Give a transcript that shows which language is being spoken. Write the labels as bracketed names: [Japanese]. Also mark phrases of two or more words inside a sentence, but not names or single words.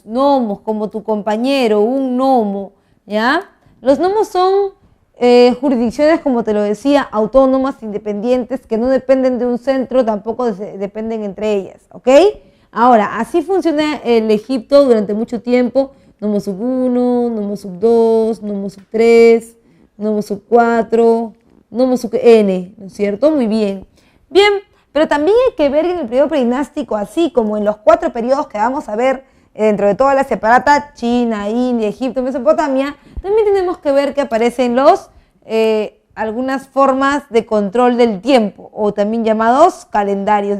[Spanish] Nomos, como tu compañero, un nomo, ¿ya? Los nomos son jurisdicciones, como te lo decía, autónomas, independientes, que no dependen de un centro, tampoco dependen entre ellas, ¿ok? Ahora, así funciona el Egipto durante mucho tiempo: nomo sub 1, nomo sub 2, nomo sub 3, nomo sub 4, nomo sub n, ¿no es cierto? Muy bien. Bien, pero también hay que ver que en el periodo predinástico, así como en los 4 periodos que vamos a ver dentro de toda la separata, China, India, Egipto, Mesopotamia, también tenemos que ver que aparecen algunas formas de control del tiempo, o también llamados calendarios.